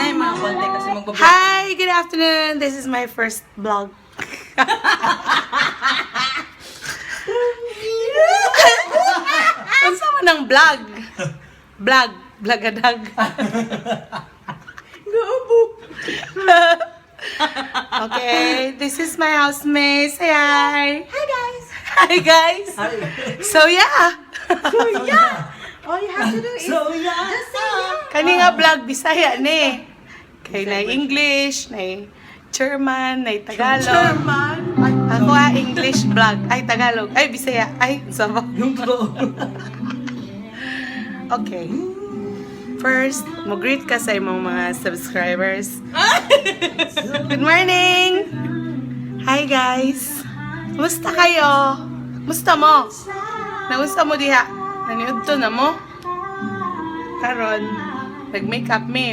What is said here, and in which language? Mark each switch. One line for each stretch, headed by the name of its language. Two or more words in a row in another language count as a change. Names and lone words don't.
Filipino: ng konti kasi magbablog.
English: Hi, good afternoon. This is my first vlog.
Filipino: Ano sama ng vlog? Vlogadag.
English: Okay, this is my housemate. Say hi. Hi guys! Hi guys. So yeah. All you have to do is just say
Cebuano: Kani nga vlog Bisaya ni. Kay na English, na German, na Tagalog. German. Ako English vlog. Ay Tagalog. Ay Bisaya. Ay sabaw.
Filipino: Yung totoo. Okay. First,
Cebuano: mag-greet ka sa imong mga subscribers.
English: Good morning! Hi guys!
Filipino: Kumusta kayo?
Cebuano: Kumusta mo? Naunsa mo diha? Naniudto na mo? Karon, nag-makeup me.